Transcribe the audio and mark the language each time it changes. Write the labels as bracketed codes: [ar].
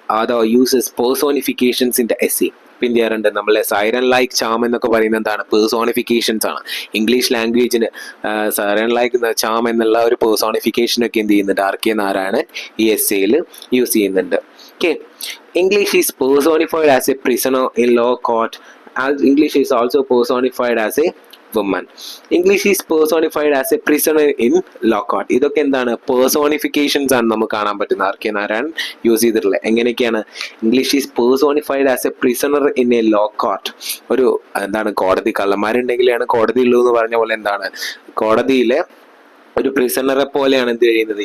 [en] The uses personifications in the essay. [ml] പിന്നെ ചെയ്യാറുണ്ട് നമ്മളെ സൈറൻ ലൈക്ക് ചാം എന്നൊക്കെ പറയുന്നത് എന്താണ്? പേഴ്സോണിഫിക്കേഷൻസ് ആണ്. ഇംഗ്ലീഷ് ലാംഗ്വേജിന് സൈറൻ ലൈക്ക് ചാം എന്നുള്ള ഒരു പേഴ്സോണിഫിക്കേഷൻ ഒക്കെ എന്ത് ചെയ്യുന്നുണ്ട്? ആർ.കെ. നാരായണൻ ഈ എസ്സേയിൽ യൂസ് ചെയ്യുന്നുണ്ട്. [en] Okay, English is personified as a prisoner in law court. English is also personified as a woman. English is personified as a prisoner in law court. [ml] ഇതൊക്കെ എന്താണ്? പേഴ്സോണിഫിക്കേഷൻസ് ആണ് നമുക്ക് കാണാൻ പറ്റുന്ന ആർ.കെ. നാരായണൻ യൂസ് ചെയ്തിട്ടുള്ളത്. എങ്ങനെയൊക്കെയാണ്? [en] English is personified as a prisoner in a law court. [ml] ഒരു എന്താണ്? കോടതി, കള്ളന്മാരുണ്ടെങ്കിലാണ് കോടതി ഉള്ളൂ എന്ന് പറഞ്ഞ പോലെ എന്താണ്? കോടതിയിലെ ഒരു പ്രിസണറെ പോലെയാണ് എന്ത് ചെയ്യുന്നത്?